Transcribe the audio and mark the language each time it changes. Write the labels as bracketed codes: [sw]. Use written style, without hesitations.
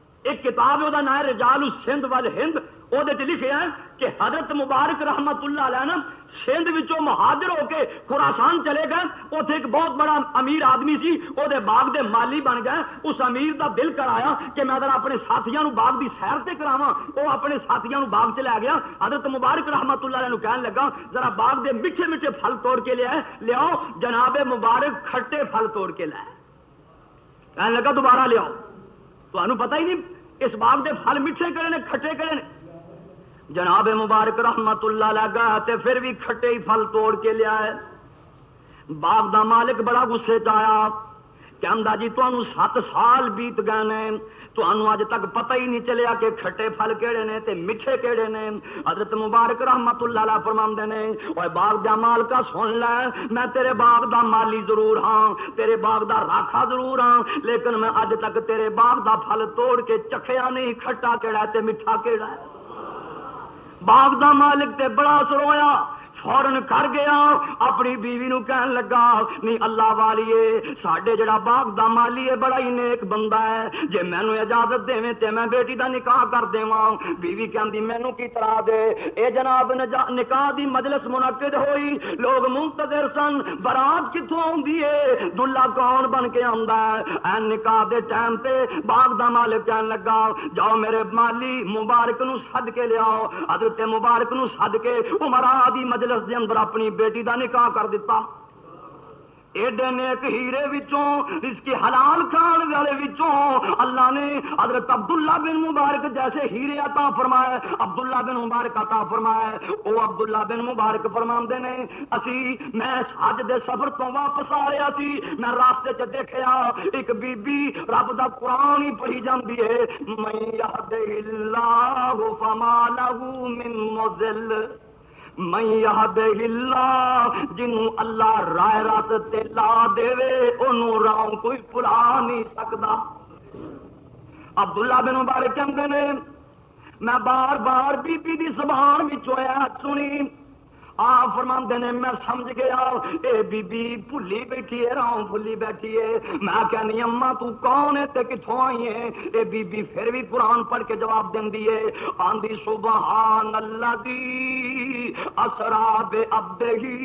[pa] ایک کتاب ہے نام ہے رجال السندھ والہند. وہ لکھے ہیں کہ حضرت مبارک رحمت اللہ علیہ نا سندھ وچوں مہاجر ہو کے خراسان چلے گئے. اتنے ایک بہت بڑا امیر آدمی سی وہ باغ دے مالی بن گئے. اس امیر دا دل کرایا کہ میں ذرا اپنے ساتھیاں نو باغ دی سیر تے کراواں. وہ اپنے ساتھیاں نو باغ چ لے گیا. حضرت مبارک رحمت اللہ علیہ نو کہنے لگا ذرا باغ دے میٹھے میٹھے پھل توڑ کے لیاؤ. جناب مبارک کھٹے پھل توڑ کے لائے. کہنے لگا دوبارہ لیاؤ. تانوں پتہ ہی نہیں اس باغ دے پھل میٹھے کڑے نے کھٹے کڑے نے. جناب مبارک رحمت اللہ لگا تے پھر بھی کھٹے ہی پھل توڑ کے لیا ہے. باغ دا مالک بڑا غصے چ آیا. کہندا جی تانوں 7 سال بیت گئے نے تانوں اج تک پتہ ہی نہیں چلیا کہ کھٹے پھل کیڑے نے تے میٹھے کیڑے نے. حضرت مبارک رحمت اللہ علیہ فرماندے نے اوے باغ دا مالکا سن لے میں تیرے باغ دا مالی ضرور ہاں تیرے باغ دا راکھا ضرور ہاں لیکن میں اج تک تیرے باغ دا پھل توڑ کے چکھیا نہیں کھٹا کیڑا تے میٹھا کیڑا ہے. باغ دا مالک تے بڑا سرویا. فورن کر گیا اپنی بیوی نو کہن لگا نہیں اللہ والیے ساڈے جڑا باغ دا مالی ہے بڑا ہی نیک بندہ ہے. جے مینوں اجازت دیویں تے میں بیٹی دا نکاح کر دیواں. بیوی کہندی مینوں کی طرح دے. اے جناب نکاح دی مجلس منعقد ہوئی. لوگ منتظر سن برات کتھوں آندی ہے دلہا کون بن کے آندا ہے. این نکاح دے ٹائم تے باغ دا مالک کہن لگا جاؤ میرے مالی مبارک نو سد کے لیاؤ. حضرت مبارک نو سد کے عمرا دی مجلس دے اندر اپنی بیٹی دا نکاح کر دیتا. ایڈے نیک ہیرے وچوں اس کی حلال کھان والے وچوں اللہ نے حضرت عبداللہ بن مبارک جیسے ہیرے عطا فرمائے. عبداللہ بن مبارک عطا فرمائے. او عبداللہ بن مبارک فرماندے نے اسی میں حج دے سفر تو واپس آ رہا سی. میں راستے چ دیکھیا ایک بی بی رب دا قرآن ہی پڑھی جاندی ہے [ar] من یہدہ اللہ فما لہ من مضل [pa] من یہدہ اللہ جنوں اللہ راہ راست تے لا دے اونوں راہ کوئی بھلا نہیں سکدا. عبداللہ بن مبارک کہندے نے میں بار بار بی بی دی زبان وچوں سنی. آپ فرماندے نے میں سمجھ گیا اے بی بی بھلی بیٹھی ہے راہ بھلی بیٹھی ہے. میں کہنی اماں تو کون ہے تے کتھوں آئی ہے. اے بی بی پھر بھی قرآن پڑھ کے جواب دیندی ہے آندی [ar] سبحان الذی اسرا بعبدہ